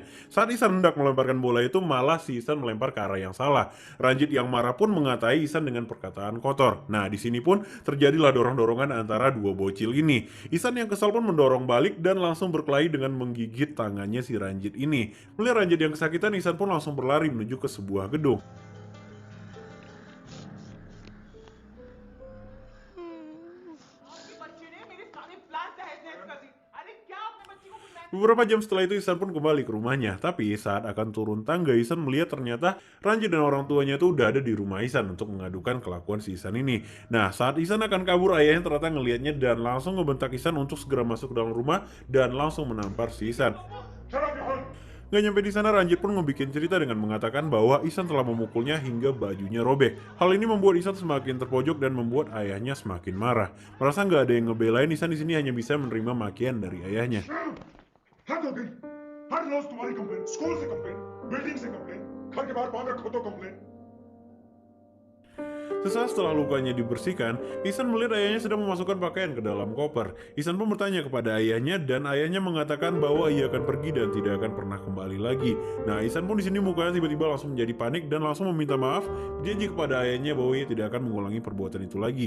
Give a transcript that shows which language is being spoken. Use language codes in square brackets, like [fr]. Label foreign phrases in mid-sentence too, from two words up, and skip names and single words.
[id] Saat Isan hendak melemparkan bola itu malah si Isan melempar ke arah yang salah. Ranjit yang marah pun mengatai Isan dengan perkataan kotor. Nah, di sini pun terjadilah dorong-dorongan antara dua bocil ini. Isan yang kesal pun mendorong balik dan langsung berkelahi dengan menggigit tangannya si Ranjit ini. Melihat Ranjit yang kesakitan, Isan pun langsung berlari menuju ke sebuah gedung. [hi] आपके बच्चे ने मेरे सारे प्लान तहस-नहस कर दिए। अरे क्या आपने बच्ची को बुलाया? [id] Beberapa jam setelah itu Isan pun kembali ke rumahnya. Tapi saat akan turun tangga, Isan melihat ternyata Ranjit dan orang tuanya itu udah ada di rumah Isan untuk mengadukan kelakuan si Isan ini. Nah, saat Isan akan kabur, ayahnya ternyata ngelihatnya dan langsung ngebentak Isan untuk segera masuk ke dalam rumah dan langsung menampar si Isan. Gak nyampe di sana, Ranjit pun ngebikin cerita dengan mengatakan bahwa Isan telah memukulnya hingga bajunya robek. Hal ini membuat Isan semakin terpojok dan membuat ayahnya semakin marah. Merasa nggak ada yang ngebelain, Isan di sini hanya bisa menerima makian dari ayahnya. [hi] हद हो गई। हर रोज तुम्हारी कंप्लेन, स्कूल से कंप्लेन, बिल्डिंग से कंप्लेन, घर के बाहर बांध रखो तो कंप्लेन। [id] Sesaat setelah lukanya dibersihkan, Isan melihat ayahnya sedang memasukkan pakaian ke dalam koper. Isan pun bertanya kepada ayahnya dan ayahnya mengatakan bahwa ia akan pergi dan tidak akan pernah kembali lagi. Nah, Isan pun di sini mukanya tiba-tiba langsung menjadi panik dan langsung meminta maaf, janji kepada ayahnya bahwa ia tidak akan mengulangi perbuatan itu lagi.